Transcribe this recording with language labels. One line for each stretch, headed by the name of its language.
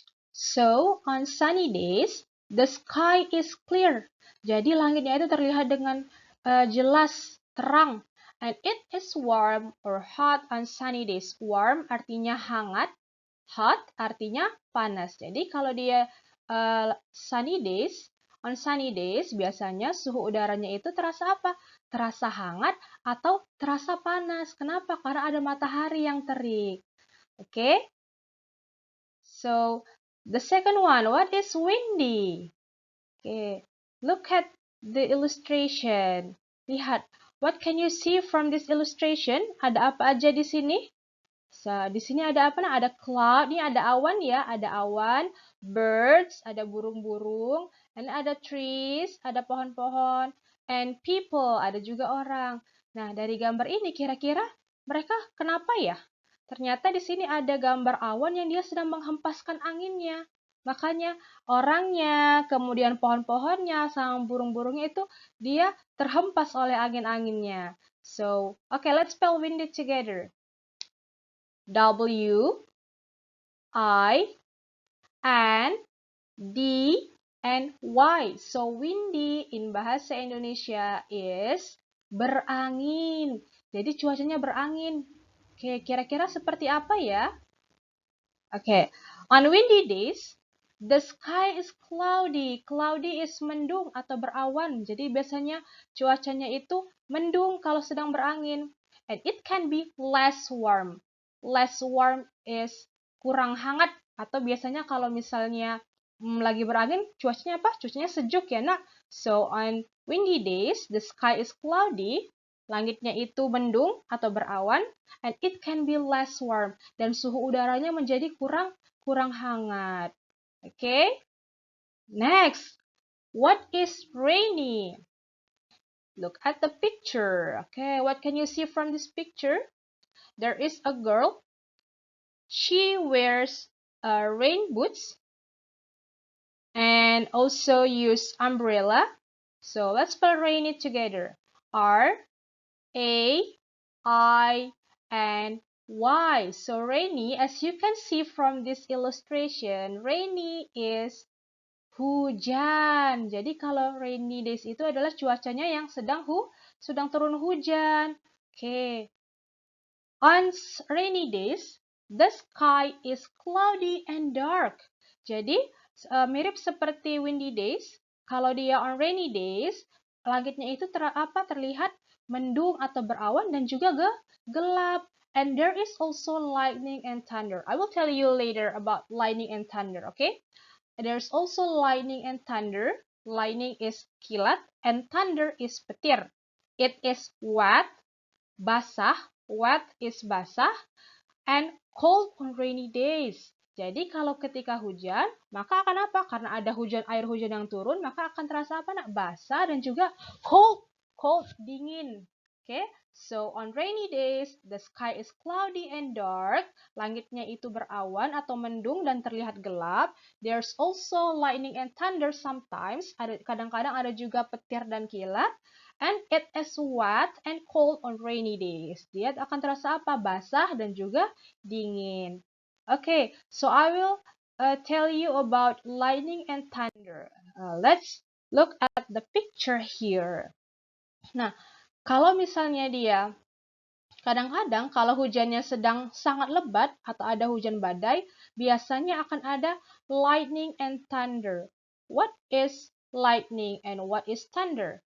English: So, on sunny days, the sky is clear.
Indonesian: Jadi langitnya itu terlihat dengan jelas, terang.
English: And it is warm or hot on sunny days.
Indonesian: Warm artinya hangat, hot artinya panas. Jadi kalau dia sunny days,
English: on sunny days
Indonesian: biasanya suhu udaranya itu terasa apa? Terasa hangat atau terasa panas. Kenapa? Karena ada matahari yang terik. Oke? So,
English: The second one, what is windy? Okay, look at the illustration. Lihat, what can you see from this illustration?
Indonesian: Ada apa aja di sini? So, di sini ada apa? Nah, ada cloud, ini ada awan ya, ada awan, birds, ada burung-burung, dan ada trees, ada pohon-pohon,
English: and people,
Indonesian: ada juga orang. Nah, dari gambar ini kira-kira mereka kenapa ya? Ternyata di sini ada gambar awan yang dia sedang menghempaskan anginnya. Makanya orangnya, kemudian pohon-pohonnya, sama burung-burungnya itu dia terhempas oleh angin-anginnya.
English: So, okay, let's spell windy together. W, I, N, D, and Y. So, windy in bahasa Indonesia is berangin.
Indonesian: Jadi cuacanya berangin. Oke, kira-kira seperti apa ya?
English: Oke, on windy days, the sky is cloudy.
Indonesian: Cloudy is mendung atau berawan. Jadi biasanya cuacanya itu mendung kalau sedang berangin.
English: And it can be less warm. Less warm is
Indonesian: kurang hangat. Atau biasanya kalau misalnya lagi berangin, cuacanya apa? Cuacanya sejuk ya, nak.
English: So, on windy days, the sky is cloudy.
Indonesian: Langitnya itu mendung atau berawan,
English: and it can be less warm,
Indonesian: dan suhu udaranya menjadi kurang hangat.
English: Okay? Next, what is rainy? Look at the picture. Okay, what can you see from this picture? There is a girl. She wears rain boots and also use umbrella. So let's spell rainy together. R A I and Y. So rainy, as you can see from this illustration, rainy is hujan.
Indonesian: Jadi kalau rainy days itu adalah cuacanya yang sedang turun hujan. Oke.
English: On rainy days, the sky is cloudy and dark.
Indonesian: Jadi mirip seperti windy days. Kalau dia on rainy days, langitnya itu terlihat mendung atau berawan dan juga gelap.
English: And there is also lightning and thunder. I will tell you later about lightning and thunder, okay? There's also lightning and thunder. Lightning is kilat and thunder is petir. It is wet, basah. Wet is basah and cold on rainy days.
Indonesian: Jadi kalau ketika hujan, maka akan apa? Karena ada air hujan yang turun, maka akan terasa apa, nak? Basah dan juga cold, dingin.
English: Okay? So on rainy days, the sky is cloudy and dark.
Indonesian: Langitnya itu berawan atau mendung dan terlihat gelap.
English: There's also lightning and thunder sometimes.
Indonesian: Kadang-kadang ada juga petir dan kilat.
English: And it is wet and cold on rainy days.
Indonesian: Dia akan terasa apa? Basah dan juga dingin.
English: Okay, so I will tell you about lightning and thunder. Let's look at the picture here.
Indonesian: Nah, kalau misalnya dia kadang-kadang kalau hujannya sedang sangat lebat atau ada hujan badai, biasanya akan ada lightning and thunder.
English: What is lightning and what is thunder?